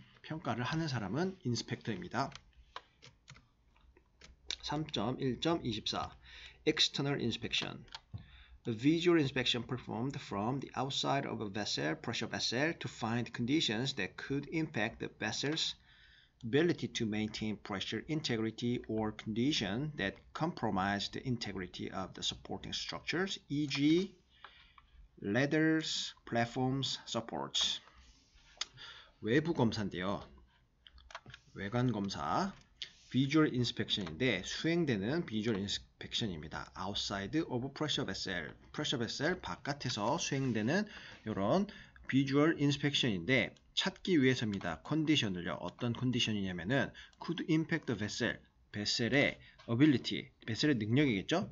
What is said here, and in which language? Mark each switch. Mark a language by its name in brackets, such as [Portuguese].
[Korean] 평가를 하는 사람은 인스펙터입니다. [English] 3.1.24 External inspection A visual inspection performed from the outside of a vessel, pressure vessel, to find conditions that could impact the vessel's ability to maintain pressure integrity or condition that compromise the integrity of the supporting structures, e.g. ladders, platforms, supports. [Korean] 외부 검사인데요. 외관 검사, visual inspection인데 수행되는 visual inspection입니다. [English] outside of pressure vessel, pressure vessel [Korean] 바깥에서 수행되는 이런 visual inspection인데 찾기 위해서입니다. 컨디션을요. 어떤 컨디션이냐면은 [English] could impact the vessel, [Korean] 뱃셀의 ability, 뱃셀의 능력이겠죠.